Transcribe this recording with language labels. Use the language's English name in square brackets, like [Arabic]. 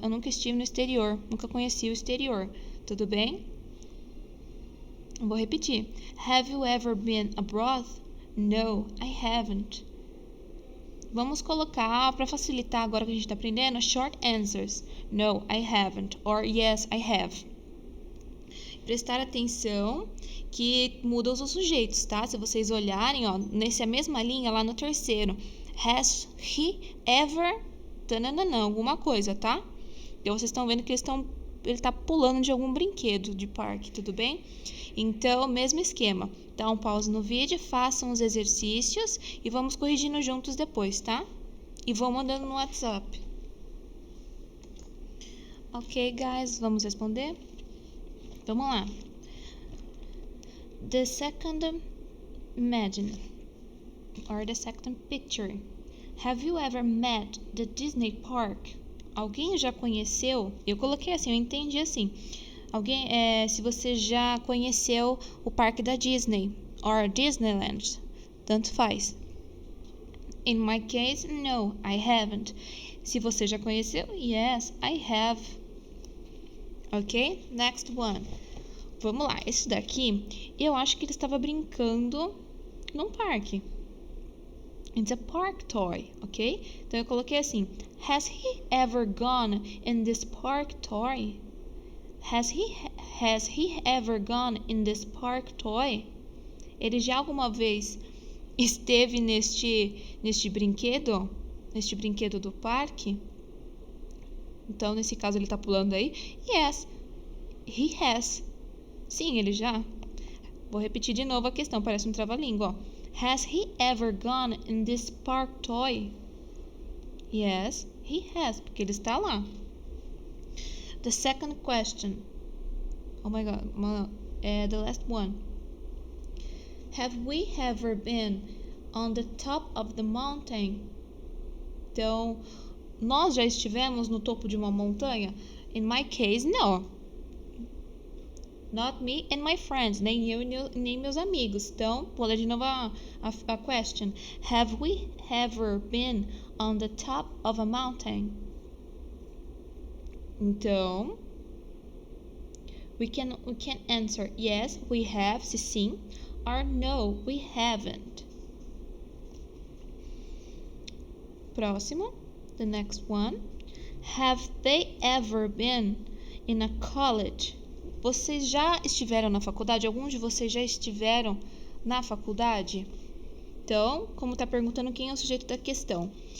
[Portuguese] Eu nunca estive no exterior. Nunca conheci o exterior. Tudo bem? Vou repetir. [English] Have you ever been abroad? No, I haven't. [Portuguese] Vamos colocar, para facilitar agora que a gente está aprendendo, [English] short answers. No, I haven't. Or yes, I have. [Portuguese] Prestar atenção que muda os sujeitos, tá? Se vocês olharem, ó, nessa mesma linha lá no terceiro. [English] Has he ever... [Portuguese] Tananana, alguma coisa, tá? Então, vocês estão vendo que ele tá pulando de algum brinquedo de parque, tudo bem? Então, mesmo esquema. Dá um pause no vídeo, façam os exercícios e vamos corrigindo juntos depois, tá? E vão mandando no WhatsApp. Ok, guys, vamos responder? Vamos lá. [English] The second imagine, or the second picture. Have you ever met the Disney Park? [Portuguese] Alguém já conheceu? Eu coloquei assim, eu entendi assim. Se você já conheceu o parque da Disney or Disneyland, tanto faz. [English] In my case, no, I haven't. [Portuguese] Se você já conheceu, [English] yes, I have. Ok? Next one. [Portuguese] Vamos lá, esse daqui, eu acho que ele estava brincando num parque. [English] It's a park toy, ok? [Portuguese] Então eu coloquei assim, [English] has he ever gone in this park toy? Has he ever gone in this park toy? [Portuguese] Ele já alguma vez esteve neste brinquedo do parque? Então, nesse caso, ele tá pulando aí. [English] Yes, he has. [Portuguese] Sim, ele já. Vou repetir de novo a questão, parece um trava-língua, ó. [English] Has he ever gone in this park toy? Yes, he has, [Portuguese] porque ele está lá. [English] The second question. Oh my god, the last one. Have we ever been on the top of the mountain? [Portuguese] Então, nós já estivemos no topo de uma montanha? [English] In my case, no. Not me and my friends, [Portuguese] nem eu nem meus amigos. Então, vou ler de novo a question. [English] Have we ever been on the top of a mountain? Então, we can answer yes, we have, [Portuguese] se sim, [English] or no, we haven't. [Portuguese] Próximo, [English] the next one. Have they ever been in a college? [Portuguese] Vocês já estiveram na faculdade? Alguns de vocês já estiveram na faculdade? Então, como está perguntando quem é o sujeito da questão.